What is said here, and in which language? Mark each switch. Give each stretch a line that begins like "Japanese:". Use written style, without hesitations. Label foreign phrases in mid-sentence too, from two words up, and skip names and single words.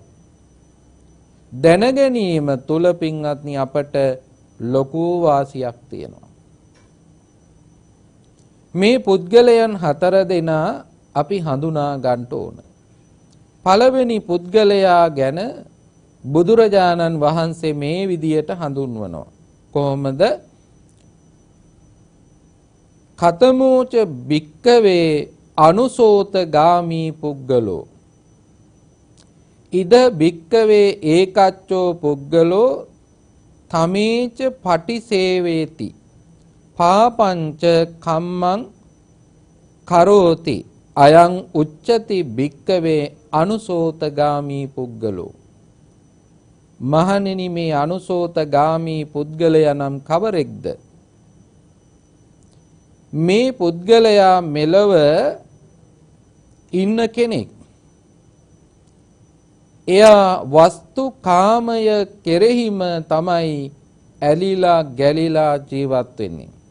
Sinhala: දැනගැනීම තුල පින්වත්නි අපට ලොකු වාසියක් තියෙනවා. මේ පුද්ගලයන් 4 දෙනා අපි හඳුනා ගන්න ඕන. පළවෙනි පුද්ගලයා ගැන බුදුරජාණන් වහන්සේ මේ විදියට හඳුන්වනවා. කොහොමද?
Pali: කතමෝච භික්කවේ අනුසෝතගාමී පුද්ගලෝ ඉද භික්කවේ ඒකච්චෝ පුද්ගලෝ තමේච පටිසේවේති පාපංච කම්මං කරෝති අයං උච්චති භික්කවේ අනුසෝතගාමී පුද්ගලෝ.
Sinhala: මහණෙනි, මේ අනුසෝතගාමී පුද්ගලයා නම් කවරෙක්ද? මේ පුද්ගලයා මෙලව ඉන්න කෙනෙක්. එයා වස්තු කාමය කෙරෙහිම තමයි ඇලිලා ගැලිලා ජීවත් වෙන්නේ.